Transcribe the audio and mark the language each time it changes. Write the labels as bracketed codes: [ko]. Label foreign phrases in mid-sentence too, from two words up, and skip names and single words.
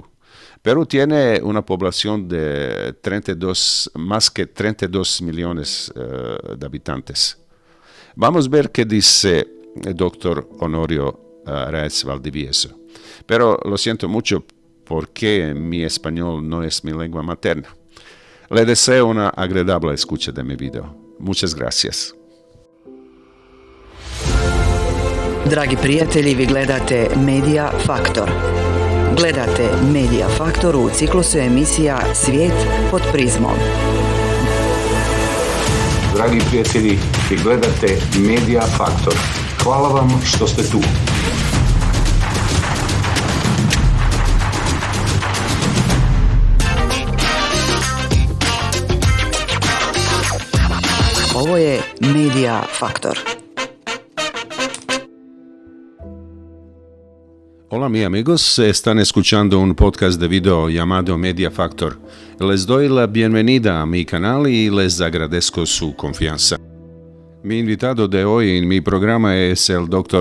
[es] Perú tiene una población de más que 32 millones de habitantes. Vamos a ver qué dice el doctor Honorio Reyes Valdivieso. Pero lo siento mucho porque mi español no es mi lengua materna. Le deseo una agradable escucha de mi video. Muchas gracias. [bs] Dragi prijatelji, vi gledate Media Faktor. Gledate Media Faktor u ciklusu emisija Svijet pod prizmom. Dragi prijatelji, vi gledate Media Faktor. Hvala vam što ste tu. Ovo je Media Faktor. [es] Hola mis amigos, están escuchando un podcast de video llamado Media Factor. Les doy la bienvenida a mi canal y les agradezco su confianza. Mi invitado de hoy en mi programa es el Dr.